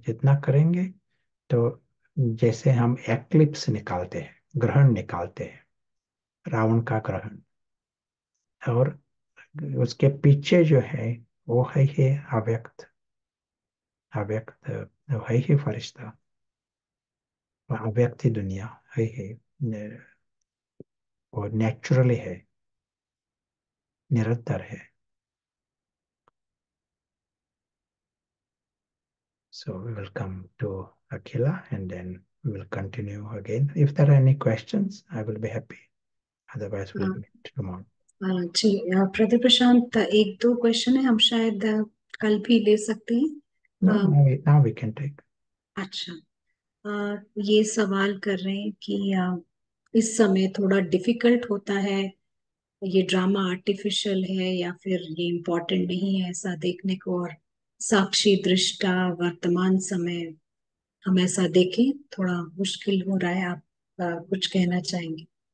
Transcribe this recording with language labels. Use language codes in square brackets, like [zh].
[hi] जितना करेंगे, तो जैसे हम एक्लिप्स निकालते हैं, ग्रहण निकालते हैं, रावण का ग्रहण, और उसके पीछे जो है वो है ही अव्यक्त, अव्यक्त वो है ही फरिश्ता, वो अव्यक्त ही दुनिया है ही, वो नेचुरली है, निरंतर है। [en] So we will come to Akila and then we will continue again. If there are any questions, I will be happy. Otherwise, we'll meet tomorrow. [hi] जी प्रदीप प्रशांत, एक दो क्वेश्चन है, हम शायद कल भी ले सकते हैं। [en] No, now we can take. [hi] अच्छा, ये सवाल कर रहे हैं कि इस समय थोड़ा डिफिकल्ट होता है, ये ड्रामा आर्टिफिशियल है या फिर ये इम्पोर्टेंट नहीं है ऐसा देखने को, और साक्षी दृष्टा वर्तमान समय हम ऐसा देखें, थोड़ा मुश्किल हो रहा है। आप कुछ कहना चाहेंगे?